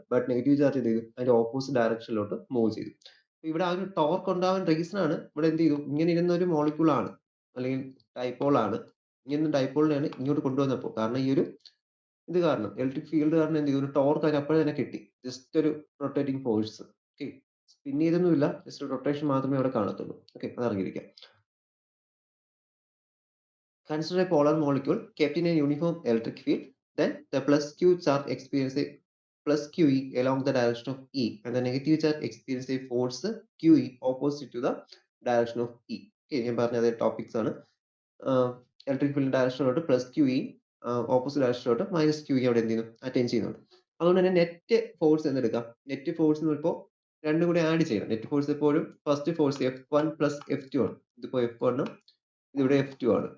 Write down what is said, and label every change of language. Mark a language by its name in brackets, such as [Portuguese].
[Malayalam] But negative charge എന്ത് ചെയ്തു, അതിന്റെ ഓപ്പോസിറ്റ് ഡയറക്ഷനിലോട്ട് മൂവ് ചെയ്തു. ഇവിടെ ആ ഒരു ടോർക്ക് ഉണ്ടാവാൻ റീസൺ ആണ് ഇവിടെ എന്ത് ചെയ്തു, ഇങ്ങനെ ഇരുന്ന ഒരു മോളിക്യൂൾ ആണ് അല്ലെങ്കിൽ ഡൈപോൾ ആണ്, ഇങ്ങനെ ഡൈപോളിനെയാണ് ഇങ്ങോട്ട് കൊണ്ടുവന്നപ്പോൾ, കാരണം ഈ ഒരു ഇത് കാരണം ഇലക്ട്രിക് ഫീൽഡ് കാരണം എന്ത് ചെയ്തു, ഒരു ടോർക്ക് അതിന് അപ്പോഴേ തന്നെ കിട്ടി. ജസ്റ്റ് ഒരു rotating force. Okay, spin ചെയ്തൊന്നുമില്ല, just rotation മാത്രമേ അവിടെ കാണത്തുള്ളൂ. ഓക്കെ, അത് അറിഞ്ഞിരിക്കാം. [English] Consider a polar molecule kept in a uniform electric field. Then the plus q charge experience a plus QE along the direction of E, and the negative charge experience a force QE opposite to the direction of E. [Malayalam] Okay, ഞാൻ പറഞ്ഞ അതേ topics ആണ്. Electric field ഡയറക്ഷനിലോട്ട് plus Q E, opposite ഡയറക്ഷനിലോട്ട് minus Q E അവിടെ എന്ത് ചെയ്യുന്നു, attain ചെയ്യുന്നുണ്ട്. അതുകൊണ്ട് തന്നെ നെറ്റ് ഫോഴ്സ് എന്നെടുക്കാം. നെറ്റ് ഫോഴ്സ് എന്ന് ഇപ്പോൾ രണ്ടും കൂടി ആഡ് ചെയ്യണം. നെറ്റ് ഫോഴ്സ് എപ്പോഴും first force F1 plus F2 ആണ്. ഇതിപ്പോൾ F1 ഉം ഇവിടെ F2 ആണ്.